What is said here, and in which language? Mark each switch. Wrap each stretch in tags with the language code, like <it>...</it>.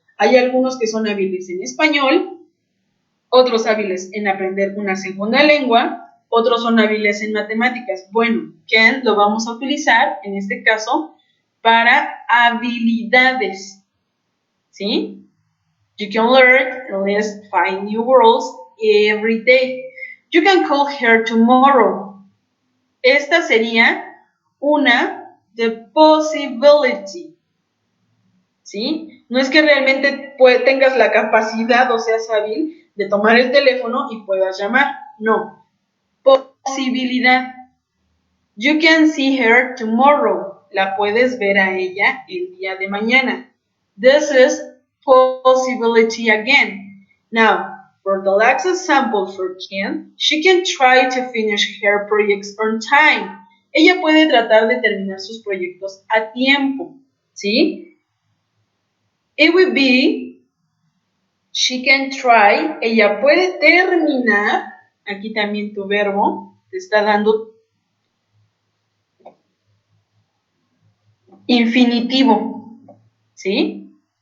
<es>Hay algunos que son hábiles en español, otros hábiles en aprender una segunda lengua, otros son hábiles en matemáticas. Bueno, Ken lo vamos a utilizar en este caso para habilidades, ¿sí?</es> <en>You can learn at least 5 new words every day. You can call her tomorrow.</en> <es>Esta sería una</es> <en>the possibility,</en> <es>¿sí? No es que realmente tengas la capacidad o seas hábil de tomar el teléfono y puedas llamar, no. Posibilidad.</es> <en>You can see her tomorrow.</en> <es>La puedes ver a ella el día de mañana.</es> <en>This is possibility again. Now, for the last example for Kim, she can try to finish her projects on time.</en> <es>Ella puede tratar de terminar sus proyectos a tiempo, ¿sí?</es> <en>It would be, she can try,</en> <es>ella puede terminar, aquí también tu verbo te está dando infinitivo, ¿sí?</es>